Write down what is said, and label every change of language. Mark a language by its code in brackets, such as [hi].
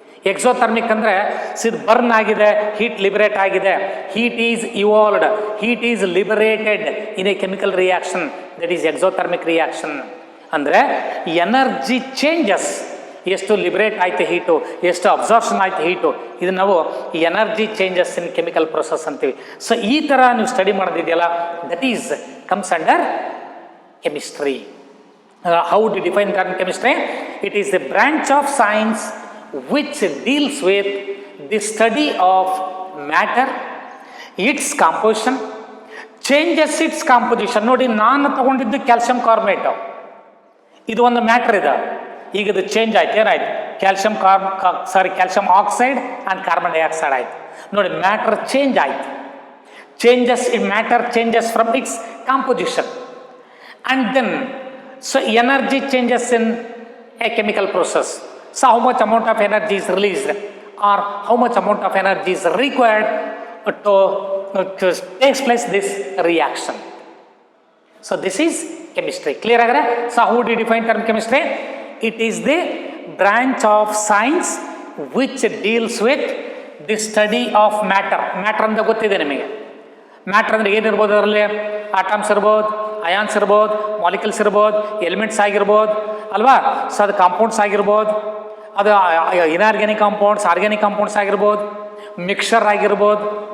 [en] exothermic [kn] ಅಂದರೆ ಇದು burn ಆಗಿದೆ, ಹೀಟ್ ಲಿಬರೇಟ್ ಆಗಿದೆ, [en] Heat is evolved, heat is liberated in a chemical reaction, that is exothermic reaction. [kn] ಅಂದರೆ energy changes, ಎಷ್ಟು liberate ಆಯಿತು ಹೀಟು, ಎಷ್ಟು ಅಬ್ಸಾರ್ಪ್ಷನ್ ಆಯಿತು ಹೀಟು, ಇದು ನಾವು [en] energy changes in chemical process [kn] ಅಂತೀವಿ. ಸೊ ಈ ಥರ ನೀವು study ಮಾಡೋದಿದೆಯಲ್ಲ, [en] That is comes under chemistry. How to define term chemistry? It is a branch of science which deals with the study of matter, its composition, changes its composition. [kn] ನೋಡಿ, ನಾನು ತಗೊಂಡಿದ್ದು calcium carbonate, ಇದು ಒಂದು matter ಇದೆ. ಈಗ ಇದು change ಆಯ್ತು, ಏನಾಯ್ತು? Calcium oxide and carbon dioxide ಆಯಿತು. ನೋಡಿ, ಮ್ಯಾಟರ್ ಚೇಂಜ್ ಆಯಿತು. [en] Changes in matter changes from its composition. And then, so energy changes in a chemical process. So how much amount of energy is released or how much amount of energy is required to takes place this reaction. So this is chemistry. Clear [kn] agare? [en] So how do you define term chemistry? It is the branch of science which deals with the study of matter. [kn] Matter ಅಂತ ಗೊತ್ತಿದೆ ನಿಮಗೆ. Matter ಅಂದರೆ ಏನಿರ್ಬೋದು, ಅದರಲ್ಲಿ atoms ಇರ್ಬೋದು, ions ಇರ್ಬೋದು, molecules ಇರ್ಬೋದು, elements ಆಗಿರ್ಬೋದು ಅಲ್ವಾ. ಸೊ ಅದು ಕಾಂಪೌಂಡ್ಸ್ ಆಗಿರ್ಬೋದು, ಅದು ಇನ್ಆರ್ಗ್ಯಾನಿಕ್ ಕಾಂಪೌಂಡ್ಸ್, ಆರ್ಗ್ಯಾನಿಕ್ ಕಾಂಪೌಂಡ್ಸ್ ಆಗಿರ್ಬೋದು, ಮಿಕ್ಸರ್ ಆಗಿರ್ಬೋದು.